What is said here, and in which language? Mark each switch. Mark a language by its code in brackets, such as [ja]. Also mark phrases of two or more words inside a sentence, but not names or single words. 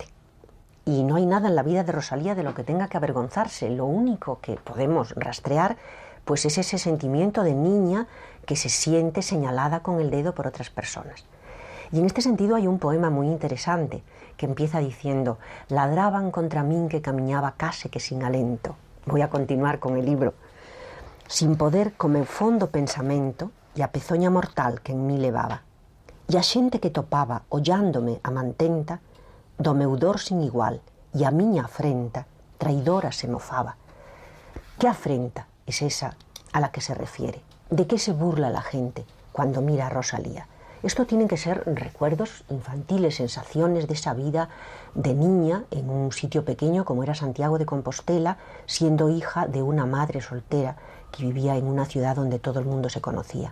[es] Y no hay nada en la vida de Rosalía de lo que tenga que avergonzarse. Lo único que podemos rastrear pues es ese sentimiento de niña que se siente señalada con el dedo por otras personas. Y en este sentido hay un poema muy interesante que empieza diciendo: [gl] ladraban contra min que camiñaba case que sin alento. [es] Voy a continuar con el libro. [gl] Sin poder co meu fondo pensamento e a pezoña mortal que en mí levaba. E a xente que topaba ollándome a mantenta do meu dor sin igual e a miña afrenta traidora se mofaba. [es] ¿Qué afrenta es esa a la que se refiere? ¿De qué se burla la gente cuando mira a Rosalía? Esto tienen que ser recuerdos infantiles, sensaciones de esa vida de niña en un sitio pequeño como era Santiago de Compostela, siendo hija de una madre soltera que vivía en una ciudad donde todo el mundo se conocía.